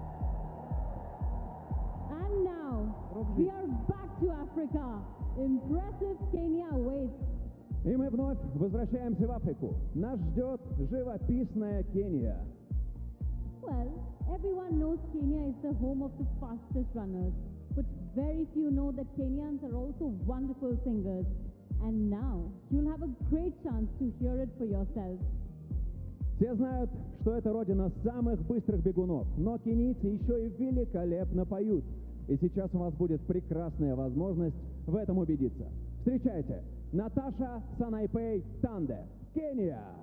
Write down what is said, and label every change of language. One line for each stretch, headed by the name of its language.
English: And now we are back to Africa. Impressive Kenya waits.
Russian: И мы вновь возвращаемся в Африку. Нас ждет живописная Кения.
English: Well, everyone knows Kenya is the home of the fastest runners, but very few know that Kenyans are also wonderful singers. And now you'll have a great chance to hear it for yourself.
Russian: Все знают, что это родина самых быстрых бегунов, но кенийцы еще и великолепно поют. И сейчас у вас будет прекрасная возможность в этом убедиться. Встречайте! Наташа Санайпей Танде, Кения.